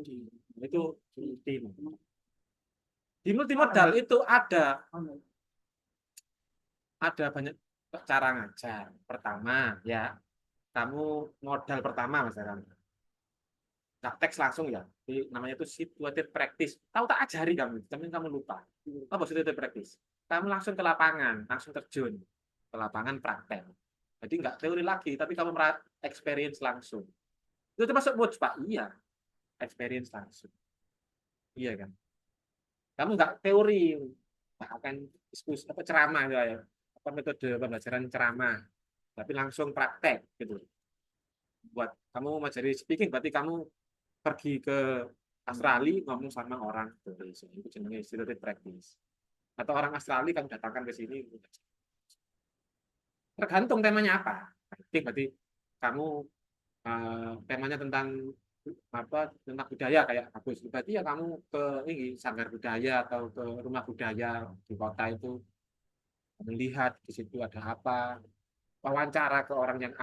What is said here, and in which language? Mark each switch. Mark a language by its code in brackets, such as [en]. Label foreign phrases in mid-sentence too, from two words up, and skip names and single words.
[id] Itu di multimodal itu ada banyak cara ngajar. Pertama ya kamu modal pertama misalkan nggak teks langsung ya namanya itu [en] situated practice [id] tahu tak ajari kamu tapi kamu lupa apa [en] situated practice [id] kamu langsung ke lapangan langsung terjun ke lapangan praktek jadi nggak teori lagi tapi kamu experience langsung itu termasuk moods Pak iya experience langsung iya kan kamu nggak teori nggak akan diskusi apa ceramah ya apa metode pembelajaran ceramah tapi langsung praktek gitu. Buat kamu mengajari speaking berarti kamu pergi ke Australia ngomong sama orang Indonesia itu jenenge [en] situated practice. [id] Atau orang Australia kamu datangkan ke sini. Tergantung temanya apa. Berarti kamu temanya tentang apa tentang budaya kayak bagus. Berarti ya kamu ke ini sanggar budaya atau ke rumah budaya di kota itu melihat di situ ada apa wawancara ke orang yang